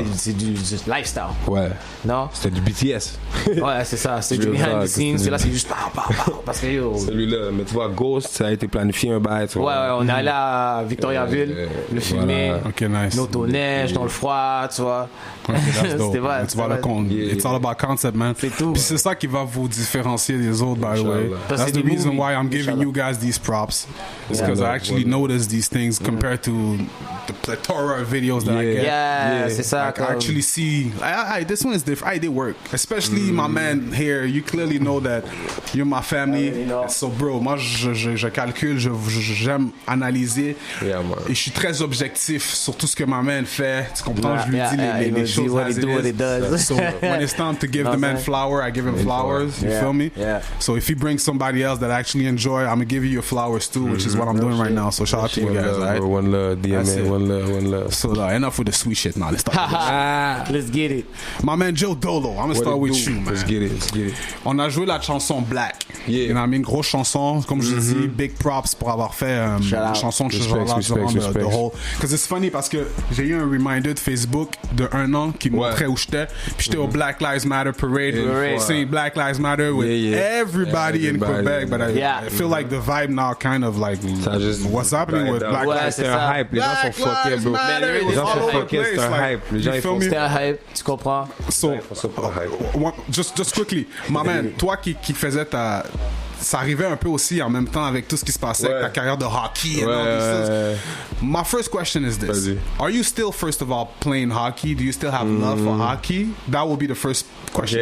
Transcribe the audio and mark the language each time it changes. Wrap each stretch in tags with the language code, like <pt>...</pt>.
<fr>C'est du lifestyle. Ouais. Non? C'était du BTS. Ouais, c'est ça. C'est du</fr> <en>behind the scenes.</en> <fr>C'est là, c'est juste parce que yo... Celui-là, mais tu vois, Ghost, ça a été planifié un bail. Ouais, on est allé à Victoriaville, le filmer. Ok, nice. L'auto-neige, dans le froid, tu vois. C'était vrai. Tu vois le compte.</fr> <en>It's all about concept, man.</en> <fr>C'est tout. Puis c'est ça qui va vous différencier des autres,</fr> <en>by the way. That's the reason why I'm giving you guys these props. because I actually noticed these things compared to the plethora of videos that I get.</en> <fr>Yeah, c'est ça.</fr> <en>I actually see, this one is different. I did work, especially my man here. You clearly know that you're my family.</en> <fr>So bro, moi je calcule, j'aime analyser et je suis très objectif sur tout ce que ma man fait. Tu comprends? Je lui dis les choses</fr> <en>as it is. So when it's time to give the man flower, I give him flowers. You feel me? Yeah. So if he brings somebody else that I actually enjoy, I'm gonna give you your flowers too, which is what I'm doing right now. So shout out to you guys. Right? One love, DMA, one love. So enough with the sweet shit now. Let's start. Let's get it. My man Joe Dolo, I'm gonna start with you, man. Let's get it.</en> <fr>On a joué la chanson Black.</fr> <en>Yeah. You know what I mean?</en> <fr>Grosse chanson, comme je dis, big props pour avoir fait une chanson de ce genre-là durant</fr> <en>the whole. Because it's funny</en> <fr>parce que j'ai eu un reminder de Facebook de 1 an qui montrait où j'étais. Puis j'étais au</fr> <en>Black Lives Matter parade, saying Black Lives Matter with everybody in Quebec. But I feel like the vibe now kind of like, what's happening with Black Lives</en> <fr>Matter? C'est un hype, les gens sont fuckés, bro. Les gens sont fuckés, c'est un hype. Les gens ils font c'est un hype, tu comprends?</fr> <en>So, just quickly, my man,</en> <fr>toi qui faisais ça arrivait un peu aussi en même temps avec tout ce qui se passait avec ta carrière de hockey</fr> <en>and all this. My first question is this.</en> <fr>Vas-y.</fr> <en>Are you still, first of all, playing hockey? Do you still have love for hockey? That will be the first question.</en>